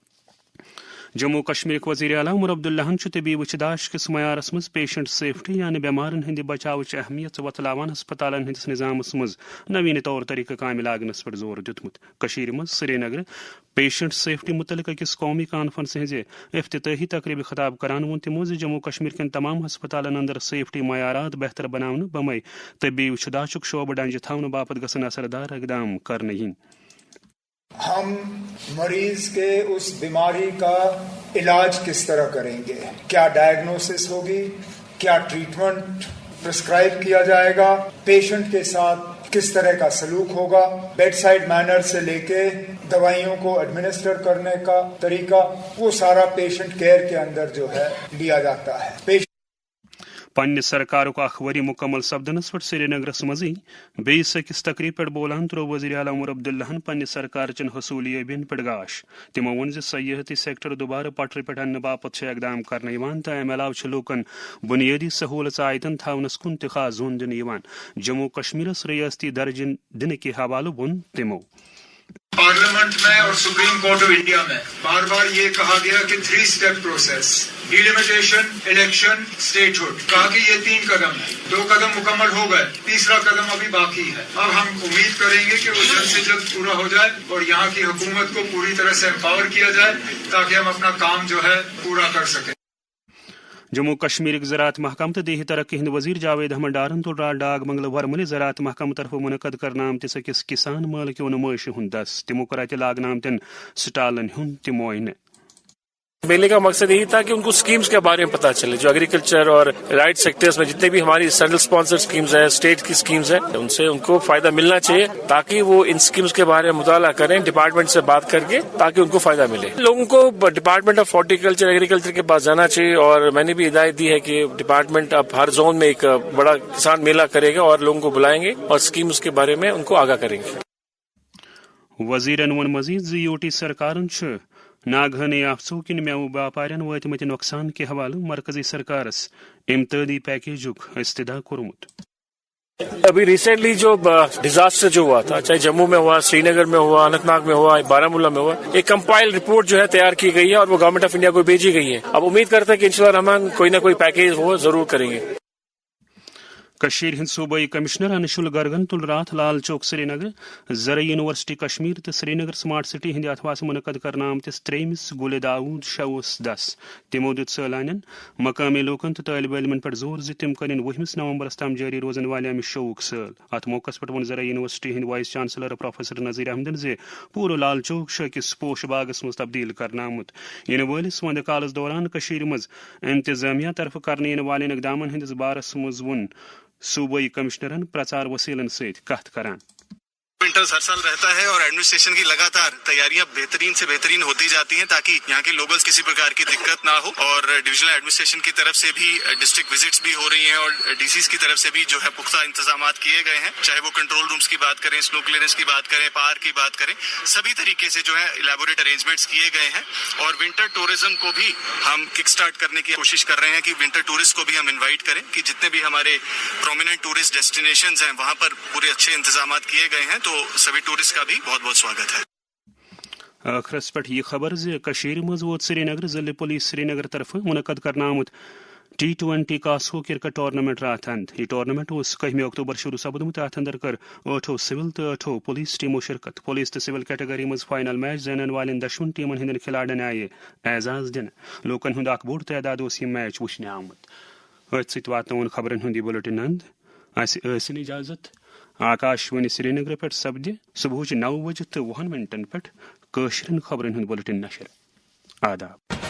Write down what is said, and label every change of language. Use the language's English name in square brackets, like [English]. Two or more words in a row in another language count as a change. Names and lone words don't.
[Kashmiri] جموں کشمیر وزیر اعلیٰ عمر عبداللہن طبی وچداش کس معیارس مز [English] patient safety [Kashmiri] یعنی بیمارن ہند بچاوچ اہمیت وتلاوان ہسپتالن ہندس نظامس مز نوین طور طریقہ کامہ لاگنس پر زور دیتمت. کشیر مز سری نگر [English] patient safety [Kashmiri] متعلق أکس قومی کانفرنس ہز افتتاحی تقریب خطاب کران وون تمو ز جموں کشمیر کن تمام ہسپتالن اندر سیفٹی معیارات بہتر بناؤن بمے طبی وچداشک شعبہ ڈنجہ تھونہ باپت گژھن اثردار اقدام کرنے ین. [Urdu] ہم مریض کے اس بیماری کا علاج کس طرح کریں گے، کیا ڈائگنوسس ہوگی، کیا ٹریٹمنٹ پرسکرائب کیا جائے گا، پیشنٹ کے ساتھ کس طرح کا سلوک ہوگا، [English] bedside manner [Urdu] سے لے کے دوائیوں کو ایڈمنسٹر کرنے کا طریقہ، وہ سارا [English] patient care [Urdu] کے اندر جو ہے لیا جاتا ہے. [Kashmiri] پنہ سرکارک اخ وری مکمل سپدنس پہ سری نگرس مزی بیس أکس تقریب پہ بولان ترو وزیر اعلیٰ عمر عبداللہن پنہ سرکار چن حصولیابین پہ گاش. تمو وون سیاحتی سیکٹر دوبارہ پٹر پہ انہ باپت اقدام کرنے تو امہ علاوہ لوکن بنیادی سہولت عائدن تھونس کن تہ خاص زون دن. جموں کشمیرس ریاستی درجہ دن کے حوالہ وون تمو. [Urdu] پارلیمنٹ میں اور سپریم کورٹ آف انڈیا میں بار بار یہ کہا گیا کہ [English] 3 step process, [Urdu] ڈیلیمیٹیشن، الیکشن، اسٹیٹ ہوڈ، کہا کہ یہ 3 قدم ہے. 2 قدم مکمل ہو گئے، تیسرا قدم ابھی باقی ہے. اب ہم امید کریں گے کہ وہ جلد سے جلد پورا ہو جائے اور یہاں کی حکومت کو پوری طرح سے امپاور کیا جائے تاکہ ہم اپنا کام جو ہے پورا کر سکیں. [Kashmiri] جموں کشمیر زراعت محکمہ تو دیہی ترقی ہند وزیر جاوید احمد ڈارن تل رات ڈاک بنگلہ ورمل زراعت محکمہ طرف منعقد کرنا آمتس أکس کسان مال کیو نمائش ہند دس. تمو کر اتہ لاگنہ آمتن سٹالن ہند تہ معائنہ. [Urdu] میلے کا مقصد یہی تھا کہ ان کو اسکیمز کے بارے میں پتہ چلے، جو ایگریکلچر اور رائٹ سیکٹرز میں جتنے بھی ہماری [English] central sponsor schemes [Urdu] ہیں، اسٹیٹ کی اسکیمز ہیں، ان سے ان کو فائدہ ملنا چاہیے تاکہ وہ ان اسکیمز کے بارے میں مطالعہ کریں ڈپارٹمنٹ سے بات کر کے تاکہ ان کو فائدہ ملے. لوگوں کو [English] department of horticulture [Urdu] ایگریکلچر کے پاس جانا چاہیے اور میں نے بھی ہدایت دی ہے کہ ڈپارٹمنٹ اب ہر زون میں ایک بڑا کسان میلہ کرے گا اور لوگوں کو بلائیں گے اور اسکیمز کے بارے میں ان کو آگاہ کریں گے. [Kashmiri] وزیرن ون مزید UT سرکارن ناگہانی آفژو کن میوٕ باپارین وٲتمٕتۍ نۄقصان کے حوالہ مرکزی سرکارس امدادی پیکیجک استدعا کورمت. [Urdu] ابھی ریسنٹلی جو ڈیزاسٹر جو ہوا تھا، چاہے جموں میں ہوا، سری نگر میں ہوا، اننت ناگ میں ہوا، بارامولہ میں ہوا، ایک [English] compile report [Urdu] جو ہے تیار کی گئی ہے اور وہ گورنمنٹ آف انڈیا کو بھیجی گئی ہے. اب امید کرتے ہیں کہ انشاءاللہ رحمان کوئی نہ کوئی پیکیج وہ ضرور کریں گے. [Kashmiri] کشیر ہند صوبائی کمشنر انشل گرگن تل رات لال چوک سری نگر زرعی یونیورسٹی کشمیر تو سری نگر سمارٹ سٹی ہند اتھواس منعقد کرنا آمتس 3 گل داود شوس دس. تمو دت سیلانین مقامی لوکن تو طالب علمن پر زور ز تم کرن 20 نومبرس تام جاری روزن والے امہ شوق سال. ات موقع پہ ون زرعی یونیورسٹی ہند [English] vice chancellor [Kashmiri] پروفیسر نذیر احمدن ز پورٕ لال چوک أکس پوش باغس مز تبدیل کرنا آمت. ین وٲلس ونٛدٕ کالس دوران کشیر مز انتظامیہ طرف کرنے والن اقدامن ہندس بارس مز ون صوبائی کمشنرن پرچار وسیلن ست کت کران. [Urdu] ونٹرز ہر سال رہتا ہے اور ایڈمنسٹریشن کی لگاتار تیاریاں بہترین سے بہترین ہوتی جاتی ہیں تاکہ یہاں کے لوگلز کسی پرکار کی دقت نہ ہو. اور ڈویژنل ایڈمنسٹریشن کی طرف سے بھی [English] district visits [Urdu] بھی ہو رہی ہیں اور DCs کی طرف سے بھی جو ہے پختہ انتظامات کیے گئے ہیں، چاہے وہ [English] control rooms [Urdu] کی بات کریں، [English] snow clearance [Urdu] کی بات کریں، پار کی بات کریں، سبھی طریقے سے جو ہے [English] elaborate arrangements [Urdu] کیے گئے ہیں. اور [English] winter tourism [Urdu] کو بھی ہم [English] kick start [Urdu] کرنے کی کوشش کر رہے ہیں کہ [English] winter tourist [Urdu] کو بھی ہم انوائٹ کریں کہ جتنے بھی ہمارے [English] prominent tourist destinations [Urdu] ہیں وہاں پر پورے اچھے انتظامات کیے گئے ہیں، تو سبھی ٹورسٹ کا بھی بہت بہت سواگت ہے. [Kashmiri] آخرس پہ یہ خبر کشیر مز ووت سری نگر ضلع پولیس سری نگر طرف منعقد کرنا آمت T20 کاسکو کرکٹ ٹورنامنٹ رات اند یہ ٹورنامنٹ اس 1 اکتوبر شروع سپدمت ات اندر کر 8 سول تو 8 پولیس ٹیموں شرکت پولیس تو سول کیٹگری مز [English] final match [Kashmiri] زینن والن دشون ٹیمن ہند کھلاڑین آئے اعزاز دن لوکن ہند اخ بوڑ تعداد اس یہ میچ وچھنے آمت ات ست واتن خبرن ہند بلٹن اند اسن اجازت آکاشوانی سری نگر پہ سپدِ صبح 9:20 پہ قشرن خبرن ہند بلٹن نشر آداب